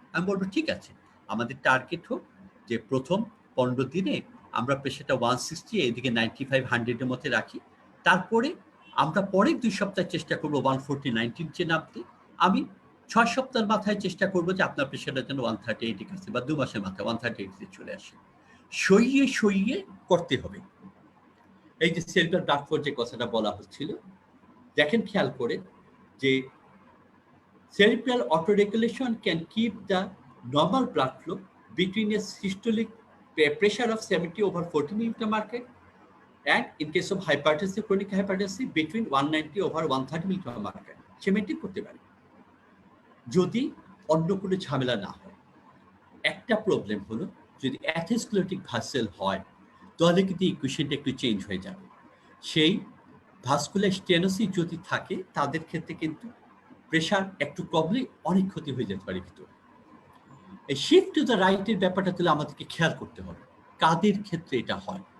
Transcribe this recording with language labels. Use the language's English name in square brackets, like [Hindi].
[Bangla] আমি বলবো ঠিক আছে, আমাদের টার্গেট হোক যে প্রথম 15 দিনে আমরা প্রেশারটা 160 এদিকে 95 100-এর মধ্যে রাখি, তারপরে আমরা পরের 2 সপ্তাহ চেষ্টা করবো 140 90 নিচে নামতে। আমি 6 সপ্তাহের মাথায় চেষ্টা করবো যে আপনার প্রেশারটা যেন 138 কাছে, বা 2 মাসের মাথায় 138 চলে আসে। সইয়ে সইয়ে করতে হবে। এই যে সেরিব্রাল ব্লাড ফ্লো যে কথাটা বলা হচ্ছিল, দেখেন খেয়াল করে যে [English] cerebral autoregulation can keep the normal blood flow between a systolic pressure of 70/40 millimeter mercury and in case of hypertensive, chronic hypertensive, between 190/130 millimeter mercury [Bangla] say maintain করতে পারে যদি অন্য কোনো ঝামেলা না হয়। একটা প্রবলেম হলো, যদি অ্যাথেরোস্ক্লেরোটিক ভাসেল হয় তাহলে কিন্তু ইকুয়েশনটা একটু চেঞ্জ হয়ে যাবে। সেই ভাস্কুলার স্টেনোসিস যদি থাকে তাদের ক্ষেত্রে কিন্তু প্রেশার একটু কমলে অনেক ক্ষতি হয়ে যেতে পারে ভিতরে। এই শিফট টু দ্য রাইটের ব্যাপারটা তাহলে আমাদেরকে খেয়াল করতে হবে কাদের ক্ষেত্রে এটা হয়।